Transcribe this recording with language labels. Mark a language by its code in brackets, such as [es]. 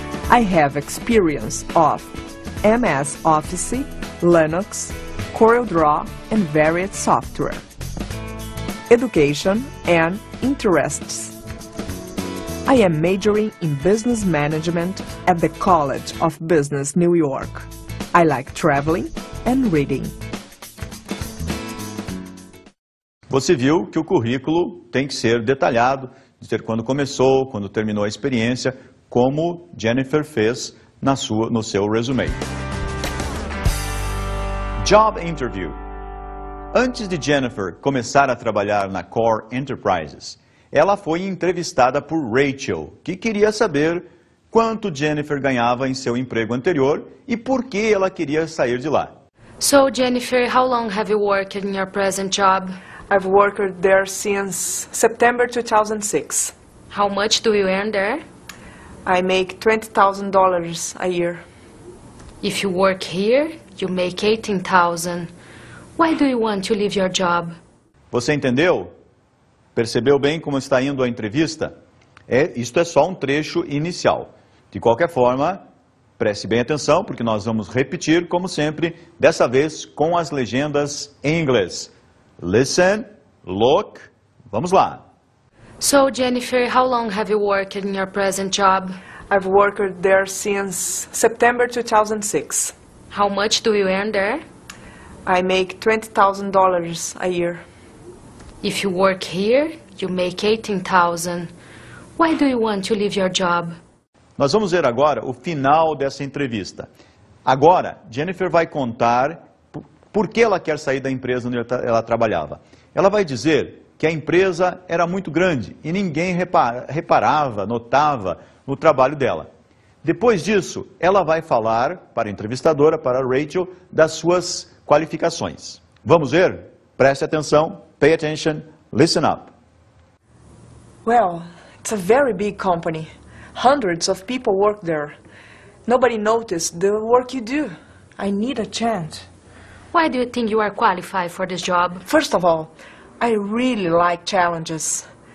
[en] I have experience of MS Office, Linux, CorelDRAW and varied software. Education and interests: I am majoring in business management at the College of Business, New York. I like traveling and reading. [pt] Você viu que o currículo tem que ser detalhado, dizer quando começou, quando terminou a experiência, como Jennifer fez no seu resume. [en] Job Interview. [pt] Antes de Jennifer começar a trabalhar na Core Enterprises, ela foi entrevistada por Rachel, que queria saber quanto Jennifer ganhava em seu emprego anterior e por que ela queria sair de lá. [en] So, Jennifer, how long have you worked in your present job? I've worked there since September 2006. How much do you earn there? I make $20,000 a year. If you work here, you make $18,000. Why do you want to leave your job? [pt] Você entendeu? Percebeu bem como está indo a entrevista? Isto é só um trecho inicial. De qualquer forma, preste bem atenção, porque nós vamos repetir, como sempre, dessa vez com as legendas em inglês. [en] Listen, look, [pt] vamos lá. [en] So, Jennifer, how long have you worked in your present job? I've worked there since September 2006. How much do you earn there? I make $20,000 a year. If you work here, you make $18,000. Why do you want to leave your job? [pt] Nós vamos ver agora o final dessa entrevista. Agora, Jennifer vai contar por que ela quer sair da empresa onde ela trabalhava. Ela vai dizer que a empresa era muito grande e ninguém reparava, notava no trabalho dela. Depois disso, ela vai falar para a entrevistadora, para a Rachel, das suas qualificações. Vamos ver? Preste atenção, [en] pay attention, listen up. Well, it's a very big company. Hundreds of people work there. Nobody noticed the work you do. I need a chance. Why do you think you are qualified for this job? First of all, I really like challenges.